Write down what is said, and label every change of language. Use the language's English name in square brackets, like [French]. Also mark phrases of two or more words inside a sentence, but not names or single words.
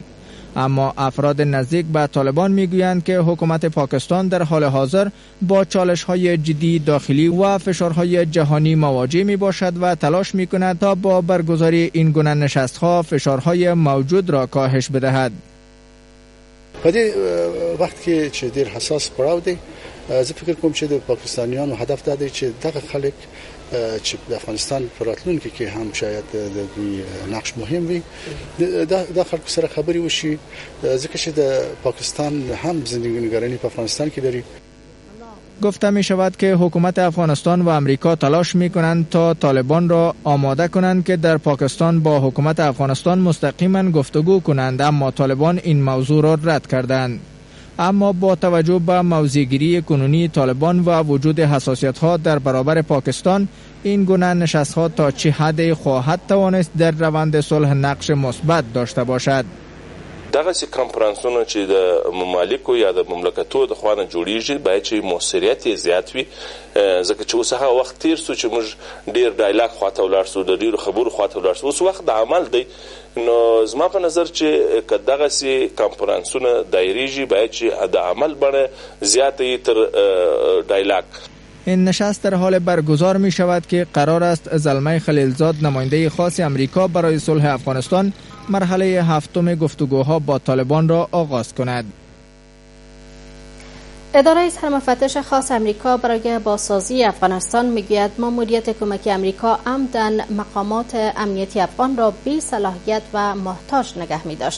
[Persian] اما افراد نزدیک به طالبان میگویند که حکومت پاکستان در حال حاضر با چالش‌های جدی داخلی و فشارهای جهانی مواجه می باشد و تلاش می کند تا با برگزاری این گونه نشست‌ها فشارهای موجود را کاهش بدهد. [Pashto] په دې وخت کې چې ډېر حساس پړاو دی، زه فکر کوم چې د پاکستانیانو هدف دا دی چې دغه خلک چې د افغانستان په راتلونکي کې هم شاید د نقش مهم وي د خلکو سره خبرې وشي، ځکه چې د پاکستان هم زندگی په افغانستان کې لري. [Persian] گفته می شود که حکومت افغانستان و امریکا تلاش می کنند تا طالبان را آماده کنند که در پاکستان با حکومت افغانستان مستقیما گفتگو کنند، اما طالبان این موضوع را رد کردند. اما با توجه به موضع‌گیری کنونی طالبان و وجود حساسیت‌ها در برابر پاکستان، این گونه نشست‌ها تا چه حد خواهد توانست در روند صلح نقش مثبت داشته باشد؟ [Pashto] دغه سي کانفرنسونه چې د ممالکو یا د مملکتونو د خوانه جوړیږي باید چې موثریت یې زیات وي، ځکه چې اوس هغه وخت تیر سو چې موږ ډیر ډایلاګ خواته ولاړ سو، د ډیرو خبرو خواته ولاړ سو، اوس وخت د عمل دی. نو زما په نظر چې که دغه سي کانفرنسونه دایریږي باید چې د عمل بڼه زیاتې تر ډایلاګ. [Persian] این نشست در حال برگزار می شود که قرار است زلمه خلیلزاد نماینده خاص امریکا برای صلح افغانستان مرحله هفتم گفتگوها با طالبان را آغاز کند. اداره سرمفتش خاص امریکا برای بازسازی افغانستان میگوید ماموریت کمکی امریکا عمداً مقامات امنیتی افغان را بی صلاحیت و محتاج نگه می داشت.